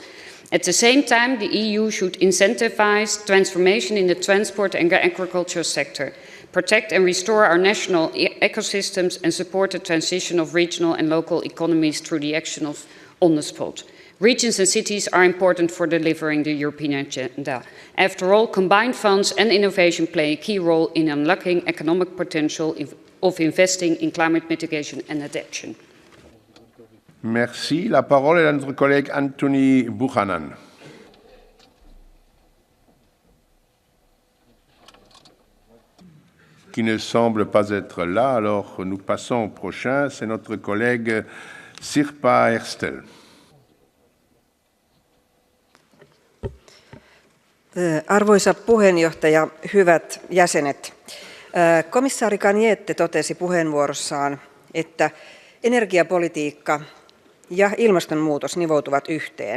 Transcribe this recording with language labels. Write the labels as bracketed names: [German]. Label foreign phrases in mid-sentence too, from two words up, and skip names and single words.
[English] At the same time, the EU should incentivize transformation in the transport and agriculture sector, protect and restore our national ecosystems and support the transition of regional and local economies through the action of on the spot. Regions and cities are important for delivering the European agenda. After all, combined funds and innovation play a key role in unlocking economic potential of investing in climate mitigation and adaptation. [French] Merci. La parole est à notre collègue Anthony Buchanan. Qui ne semble pas être là, alors nous passons au prochain. C'est notre collègue Sirpa Erstel. [Finnish] Arvoisa puheenjohtaja, hyvät jäsenet. Komissaari Canetti totesi puheenvuorossaan, että energiapolitiikka ja ilmastonmuutos nivoutuvat yhteen.